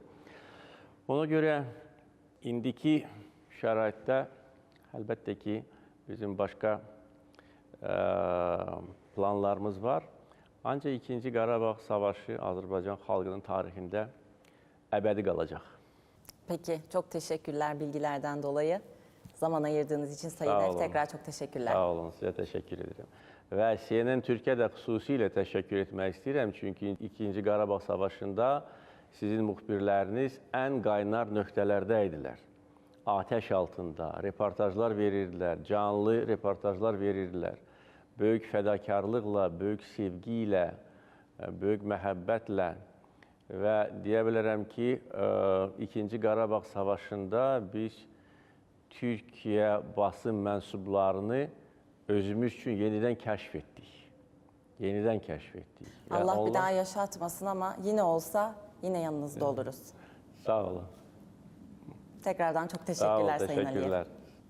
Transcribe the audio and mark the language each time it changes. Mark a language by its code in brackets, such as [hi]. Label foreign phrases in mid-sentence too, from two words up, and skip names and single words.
[az] Ona görə indiki şəraitdə əlbəttə ki, bizim başqa planlarımız var. Ancaq 2-ci Qarabağ savaşı Azərbaycan xalqının tarixində əbədi qalacaq. [tr] Peki, çok teşekkürler bilgilerden dolayı. Zaman ayırdığınız için Sayın Ev, tekrar çok teşekkürler. [az] Sağ olun, sizə təşəkkür edirəm. Və CNN Türkiyə də xüsusilə təşəkkür etmək istəyirəm. Çünki 2-ci Qarabağ savaşında sizin müxbirləriniz ən qaynar nöqtələrdə idilər. Atəş altında reportajlar verirdilər, canlı reportajlar verirdilər. Böyük fədakarlıqla, böyük sevgi ilə, böyük məhəbbətlə və deyə bilərəm ki, 2-ci Qarabağ savaşında biz Türkiyə basın mənsublarını özümüz üçün yenidən kəşf etdik. Yenidən kəşf etdik. [tr] Allah bir daha yaşatmasın ama yine olsa yine yanınızda oluruz. [az] Sağ olun. [tr] Tekrardan çok teşekkürler Sağ olun, Sayın Aliyev. teşekkürler.